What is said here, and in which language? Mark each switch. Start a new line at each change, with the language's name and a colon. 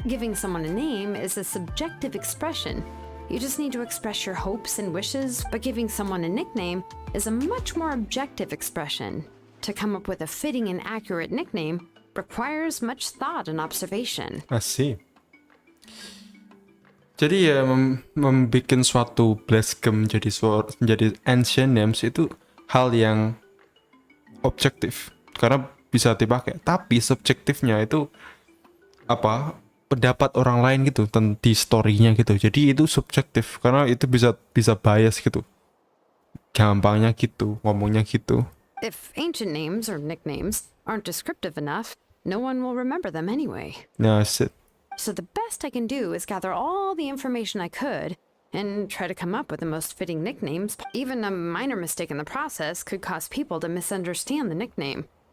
English: Giving someone a name is a subjective expression. You just need to express your hopes and wishes, but giving someone a nickname is a much more objective expression. To come up with a fitting and accurate nickname requires much thought and observation. I see.
Indonesian: Jadi ya membuat suatu wercome jadi
English: ancient names
Indonesian: itu hal yang objektif karena bisa dipakai, tapi subjektifnya itu apa pendapat orang lain gitu di story-nya gitu. Jadi itu subjektif karena itu bisa bias gitu. Gampangnya gitu, ngomongnya gitu.
English: If ancient names or nicknames aren't descriptive enough, no one will remember them anyway. Nah, that's it. So the best I can do is gather all the information I could and try to come up with the most fitting nicknames. Even a minor mistake in the process could cause people to misunderstand the nickname.